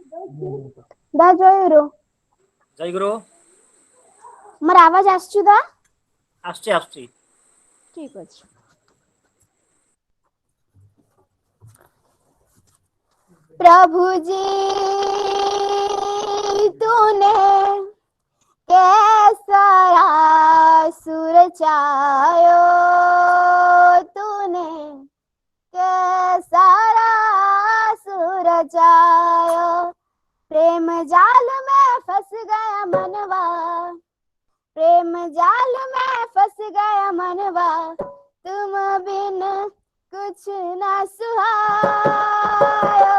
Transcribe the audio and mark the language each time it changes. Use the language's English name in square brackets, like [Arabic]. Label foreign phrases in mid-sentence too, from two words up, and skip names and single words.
[Odia] ଦା ଜୟଗୁରୁ ଜୟ ଗୁରୁ। ମୋର ଆବାଜ ଆସୁଛି ଦା? ଆସୁଛି ଆସୁଛି। ଠିକ ଅଛି। [Hindi] प्रभु जी तूने कैसा सुर चायो, तूने कैसा सुर चायो, प्रेम जाल में फंस गया मनवा, प्रेम जाल में फंस गया मनवा, तुम बिन कुछ ना सुहायो।